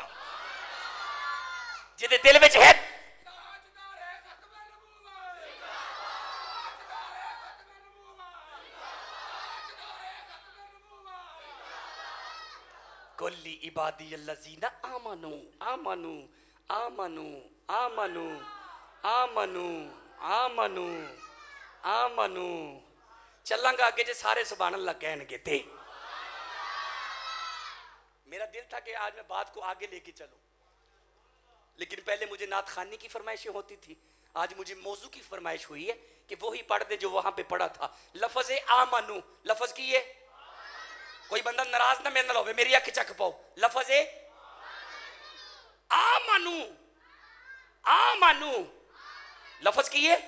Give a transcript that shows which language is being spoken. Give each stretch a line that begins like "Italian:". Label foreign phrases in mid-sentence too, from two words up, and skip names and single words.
Punjabi: جدے دل وچ ہے کلی
Arabic: عبادی الذین آمنو آمنو آمنو آمنو آمنو آمنو آمنو۔
Punjabi: چلاں گا آگے جے سارے
Arabic: سبحان اللہ
Punjabi: کہن گے تھے۔
Urdu: میرا دل تھا کہ آج میں بات کو آگے لے کے چلوں، لیکن پہلے مجھے نعت خوانی کی فرمائشیں ہوتی تھی، آج مجھے موضوع کی فرمائش ہوئی ہے کہ وہی پڑھ دے جو وہاں پہ پڑھا تھا۔
Punjabi: لفظ آمنو، لفظ کی ہے، کوئی بندہ ناراض نہ میرے نال ہوئے، میری اکھ چک پاؤ، لفظ آمنو، آمنو، لفظ کی ہے۔